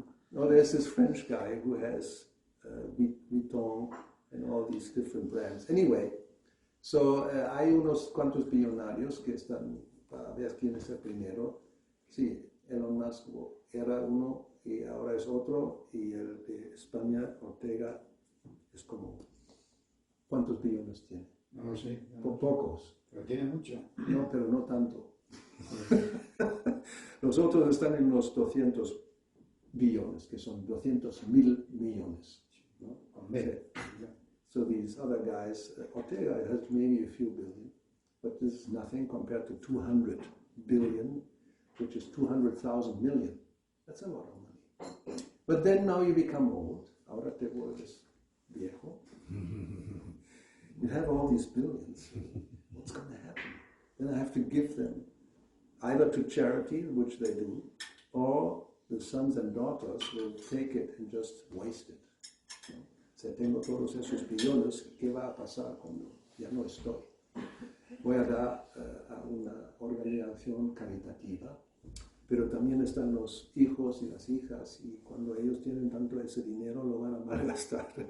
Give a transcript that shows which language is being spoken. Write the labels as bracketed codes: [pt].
[en] No, there's this French guy who has Vuitton and all these different brands. Anyway, so [es] hay unos cuantos billonarios que están para ver quién es el primero. Sí, Elon Musk era uno y ahora es otro, y el de España, Ortega, es como... ¿Cuántos billones tiene? No lo sé. Pocos. Pero tiene mucho. No, pero no tanto. Los otros están en unos 200 billones, que son 200,000 millones. ¿No? [en] So these other guys, Ortega has maybe a few billion, but this is nothing compared to 200 billion, which is 200,000 million. That's a lot of money. But then now you become old. [es] Ahora te vuelves viejo. [en] You have all these billions. What's going to happen? Then I have to give them either to charity, which they do, or the sons and daughters will take it and just waste it. [es] ¿No? Si tengo todos esos billones, ¿qué va a pasar cuando ya no estoy? Voy a dar a una organización caritativa pero también están los hijos y las hijas, y cuando ellos tienen tanto ese dinero lo van a malgastar.